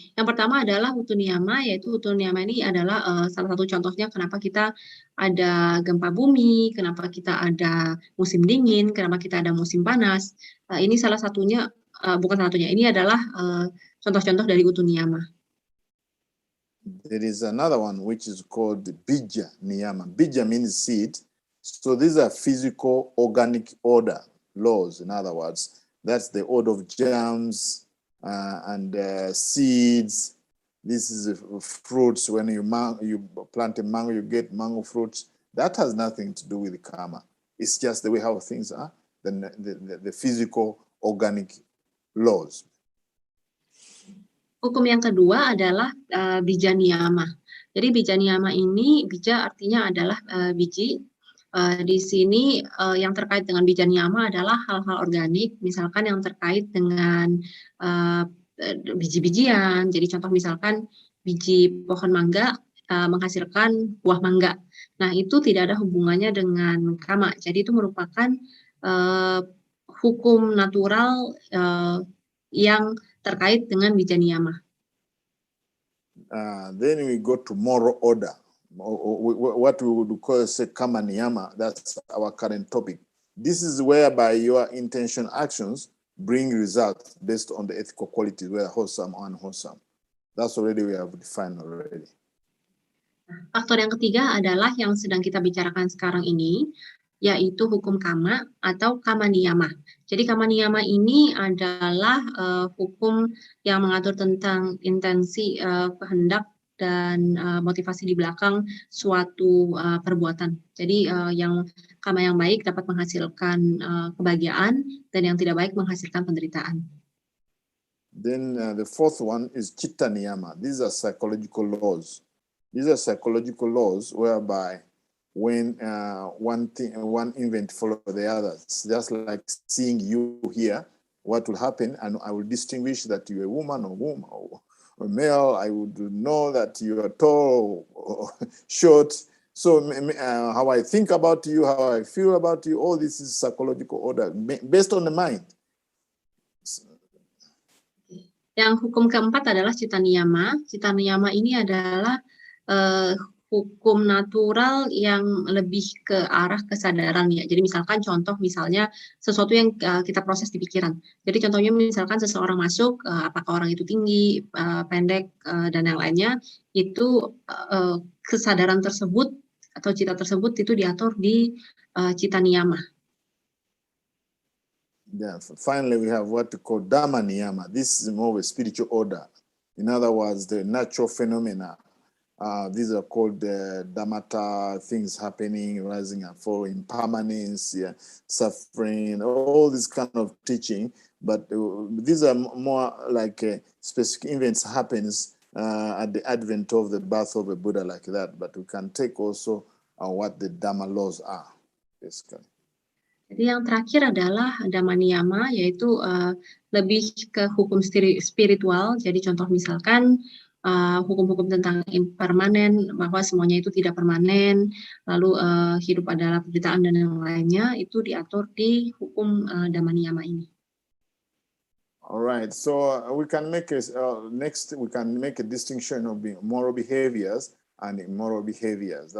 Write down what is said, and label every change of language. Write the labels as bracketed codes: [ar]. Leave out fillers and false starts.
[id] Yang pertama adalah utu niyama, yaitu utu niyama ini adalah salah satu contohnya kenapa kita ada gempa bumi, kenapa kita ada musim dingin, kenapa kita ada musim panas. Ini salah satunya, bukan salah satunya, ini adalah contoh-contoh dari utu niyama. [en] There is another one which is called bija niyama. Bija means seed. So these are physical organic order laws. In other words, that's the order of germs and seeds. This is fruits. When you plant a mango, you get mango fruits. That has nothing to do with karma. It's just the way how things are, the physical organic laws. [id] Hukum yang kedua adalah bija niyama. Jadi bija niyama ini, bija artinya adalah biji. Di sini yang terkait dengan bija niyama adalah hal-hal organik, misalkan yang terkait dengan biji-bijian. Jadi contoh misalkan biji pohon mangga menghasilkan buah mangga. Nah, itu tidak ada hubungannya dengan karma. Jadi itu merupakan hukum natural yang terkait dengan bija niyama. [en] Then we go to moral order. What we would call say Kamma niyama, that's our current topic. This is whereby your intention actions bring results based on the ethical qualities, whether wholesome or unwholesome. That's already we have defined already. [id] Faktor yang ketiga adalah yang sedang kita bicarakan sekarang ini, yaitu hukum kamma atau kamma niyama. Jadi kamma niyama ini adalah hukum yang mengatur tentang intensi, kehendak, dan motivasi di belakang suatu perbuatan. Jadi yang kamma yang baik dapat menghasilkan kebahagiaan, dan yang tidak baik menghasilkan penderitaan. [en] Then the fourth one is chitta niyama. These are psychological laws. These are psychological laws whereby when one event follows the others, just like seeing you here, what will happen, and I will distinguish that you're a woman or male. I would know that you are tall or short. So how I think about you, how I feel about you, all this is psychological order based on the mind. [id] Yang hukum keempat adalah citta niyama. Citta niyama ini adalah hukum natural yang lebih ke arah kesadaran ya. Jadi misalkan misalnya sesuatu yang kita proses di pikiran. Jadi contohnya misalkan seseorang masuk, apakah orang itu tinggi, pendek, dan yang lainnya, itu kesadaran tersebut atau cita tersebut itu diatur di citta niyama. [en] Yeah, finally we have what we call dhamma niyama. This is more of a spiritual order. In other words, the natural phenomena. These are called dhammata, things happening, rising and falling, impermanence, suffering, all this kind of teaching. But these are more like specific events happens at the advent of the birth of a Buddha like that. But we can take also what the Dhamma laws are, basically. [id] Jadi yang terakhir adalah dhamma niyama, yaitu lebih ke hukum spiritual. Jadi contoh misalkan hukum-hukum tentang impermanen, bahwa semuanya itu tidak permanen, lalu hidup adalah penderitaan dan yang lainnya, itu diatur di hukum dhamma niyama ini. [en] Alright, so we can make next we can make a distinction of moral behaviors and immoral behaviors.